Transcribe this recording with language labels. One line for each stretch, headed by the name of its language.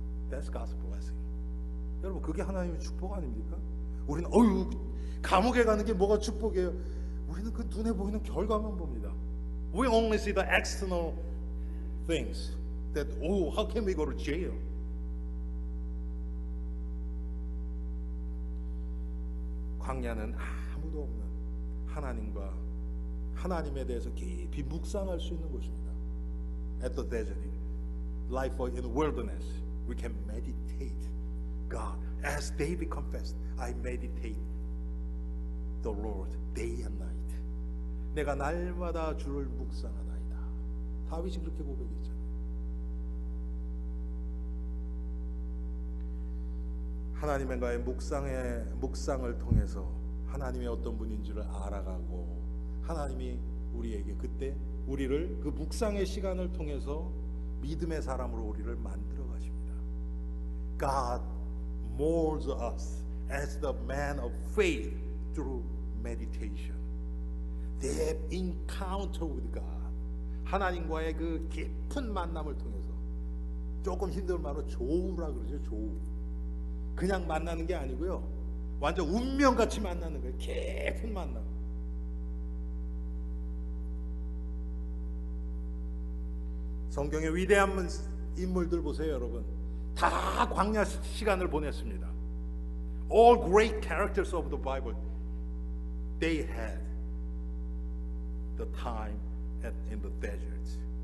English: That's God's blessing.
Korean: 여러분 그게 하나님의 축복 아닙니까? 우리는 감옥에 가는 게 뭐가 축복이에요? 우리는 그 눈에 보이는 결과만 봅니다.
English: We only see the external things. That how can we go to jail?
Korean: 광야는 아무도 없는 하나님과 하나님에 대해서 깊이 묵상할 수 있는 곳입니다.
English: At the desert, life in the wilderness, we can meditate God. As David confessed, I meditate the Lord day and night.
Korean: 내가 날마다 주를 묵상하나이다. 다윗이 그렇게 고백했잖아요. 하나님과의 묵상을 통해서 하나님이 어떤 분인지를 알아가고 하나님이 우리에게 그때 우리를 그 묵상의 시간을 통해서 믿음의 사람으로 우리를 만들어 가십니다.
English: God molds us as the man of faith through meditation. That encounter with God.
Korean: 하나님과의 그 깊은 만남을 통해서 조금 힘든 말로 조우라 그러죠. 조우. 그냥 만나는 게 아니고요. 완전 운명같이 만나는 거예요. 깊은 만남. 성경의 위대한 인물들 보세요, 여러분. 다 광야 시간을 보냈습니다. All great characters of the Bible, they had the time in the desert.